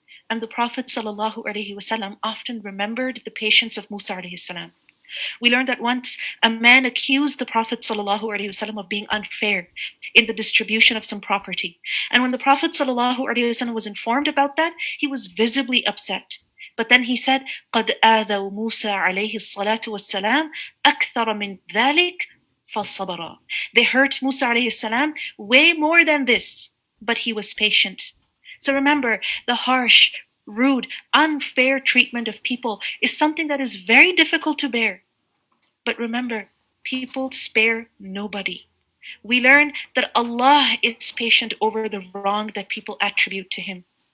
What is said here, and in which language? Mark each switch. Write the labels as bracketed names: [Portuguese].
[English] And the Prophet ﷺ often remembered the patience of Musa ﷺ. We learned that once a man accused the Prophet ﷺ of being unfair in the distribution of some property. And when the Prophet ﷺ was informed about that, he was visibly upset. But then he said, [Arabic] قَدْ آذَوْا مُوسَى عَلَيْهِ الصَّلَاةُ وَالسَّلَامُ أَكْثَرَ مِنْ ذَلِكَ فَصَبَرَ. [English] They hurt Musa ﷺ way more than this, but he was patient. So remember, the harsh, rude, unfair treatment of people is something that is very difficult to bear. But remember, people spare nobody. We learn that Allah is patient over the wrong that people attribute to Him.